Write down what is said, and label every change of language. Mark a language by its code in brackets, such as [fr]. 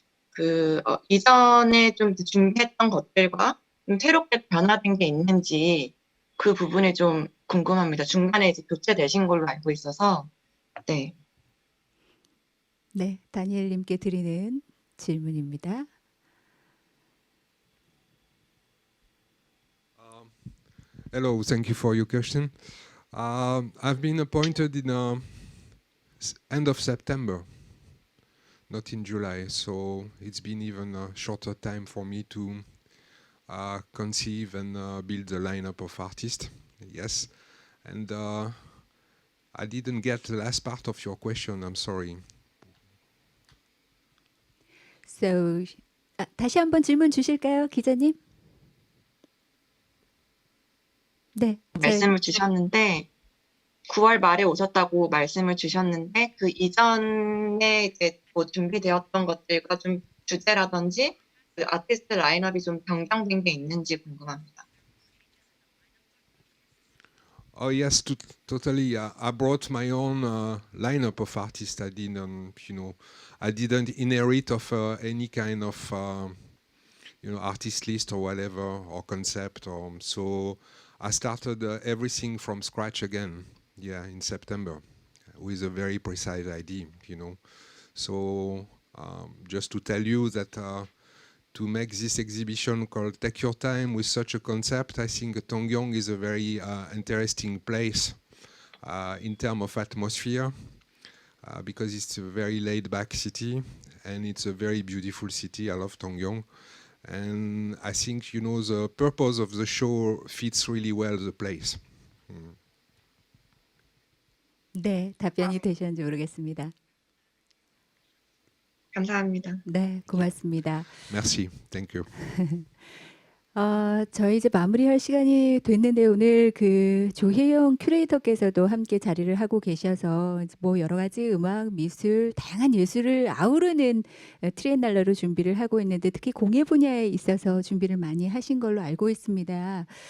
[ko] 그래서 이전에 좀 준비했던 것들과 좀 새롭게 변화된 게 있는지 그 부분이 좀 궁금합니다. 중간에 이제 교체되신 걸로 알고 있어서 네. 네, 다니엘님께 드리는 질문입니다. [en] Hello, thank you for your question. I've been appointed in end of September, not in July, so it's been even a shorter time for me to conceive and build the lineup of artists. Yes, and I didn't get the last part of your question. I'm sorry. So, [ko] 다시 한번 질문 주실까요, 기자님? 네, 말씀을 주셨는데 9월 말에 오셨다고 말씀을 주셨는데 그 이전에 이제 뭐 준비되었던 것들과 좀 주제라든지 그 아티스트 라인업이 좀 변경된 게 있는지 궁금합니다. [en] Oh yes, totally. I brought my own lineup of artists. I didn't, I didn't inherit of any kind of, artist list or whatever or concept. So I started everything from scratch again. Yeah, in September, with a very precise idea. So just to tell you that. To make this exhibition called Take Your Time with such a concept, I think Tongyong is a very interesting place in terms of atmosphere because it's a very laid-back city and it's a very beautiful city. I love Tongyong. And I think, the purpose of the show fits really well the place. [ko] 네, 답변이 되셨는지 모르겠습니다. 감사합니다. 네, 고맙습니다. [fr] Merci. [en] Thank you. [ko] 저희 이제 마무리할 시간이 됐는데 오늘 그 조혜영 큐레이터께서도 함께 자리를 하고 계셔서 뭐 여러 가지 음악, 미술, 다양한 예술을 아우르는 트리엔날레로 준비를 하고 있는데 특히 공예 분야에 있어서 준비를 많이 하신 걸로 알고 있습니다.